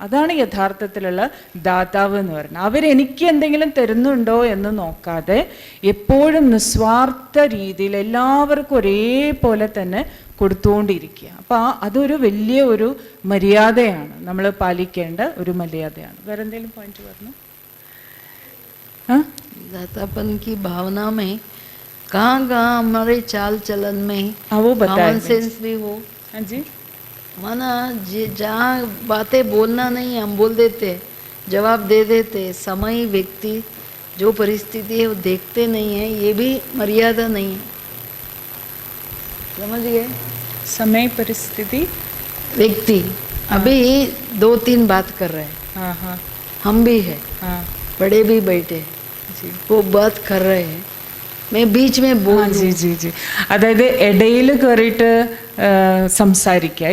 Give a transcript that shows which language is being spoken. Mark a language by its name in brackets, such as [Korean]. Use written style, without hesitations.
[Malayalam] അതാണ് യഥാർത്ഥത്തിലുള്ള ദാതാവ് എന്ന് പറയുന്നത്. അവരെനിക്ക് എന്തെങ്കിലും തരുന്നുണ്ടോ എന്ന് നോക്കാതെ എപ്പോഴും നിസ്വാർത്ഥ രീതിയിൽ എല്ലാവർക്കും ഒരേപോലെ തന്നെ കൊടുത്തുകൊണ്ടിരിക്കുക. അപ്പോൾ അതൊരു വലിയ ഒരു മര്യാദയാണ്, നമ്മൾ പാലിക്കേണ്ട ഒരു മര്യാദയാണ്. വേറെ എന്തെങ്കിലും പോയിന്റ് പറഞ്ഞു? [Hindi] दातापन की भावना में कहाँ हमारे चाल चलन में वो बताया कॉमन सेंस भी हो. हाँ जी, माना जहाँ बातें बोलना नहीं हम बोल देते, जवाब दे देते, समय व्यक्ति जो परिस्थिति है वो देखते नहीं है, ये भी मर्यादा नहीं है. समझ गए? समय परिस्थिति व्यक्ति अभी 2-3 बात कर रहे हैं, हाँ हाँ हम भी है, हाँ बड़े भी बैठे हैं, वो बात कर रहे हैं, मैं बीच में बोल [Malayalam] ജി ജി ജി അതായത് ഇടയിൽ കയറിയിട്ട് സംസാരിക്കുക.